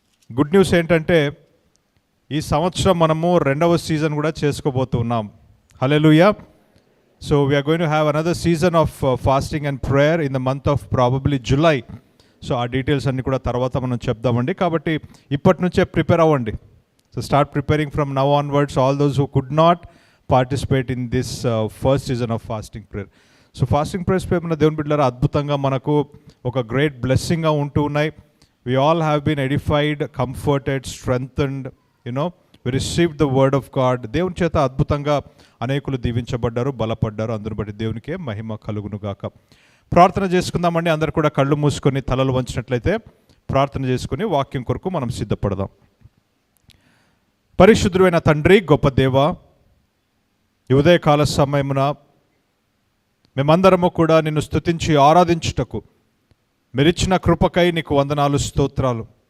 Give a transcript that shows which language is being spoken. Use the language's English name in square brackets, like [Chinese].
[Telugu] Good news ఏంటంటే ఈ సంవత్సరం మనము రెండవ సీజన్ కూడా చేసుకోబోతున్నాం. హల్లెలూయా. [English] So we're going to have another season of fasting and prayer in the month of probably July. [Telugu] So ఆ డీటెయిల్స్ అన్నీ కూడా తర్వాత మనం చెప్దామండి. కాబట్టి ఇప్పటి నుంచే ప్రిపేర్ అవ్వండి. [English] So start preparing from now onwards, all those who could not participate in this first season of fasting prayer. So fasting prayers [Telugu] పేరున దేవుని బిడ్డలారా అద్భుతంగా మనకు ఒక గ్రేట్ బ్లెస్సింగ్గా ఉంటూ ఉన్నాయి. [English] We all have been edified, comforted, strengthened, we received the word of God. [Telugu] దేవుని చేత అద్భుతంగా అనేకులు దీవించబడ్డారు, బలపడ్డారు. అందుని బట్టి దేవునికే మహిమ కలుగును గాక. ప్రార్థన చేసుకుందామండి. అందరు కూడా కళ్ళు మూసుకొని తలలు వంచినట్లయితే ప్రార్థన చేసుకుని వాక్యం కొరకు మనం సిద్ధపడదాం. పరిశుద్ధుడైన తండ్రి, గొప్ప దేవ, ఈ ఉదయకాల సమయమున మేమందరము కూడా నిన్ను స్తుతించి ఆరాధించుటకు మీరిచ్చిన కృపకై నీకు వందనాలు, స్తోత్రాలు.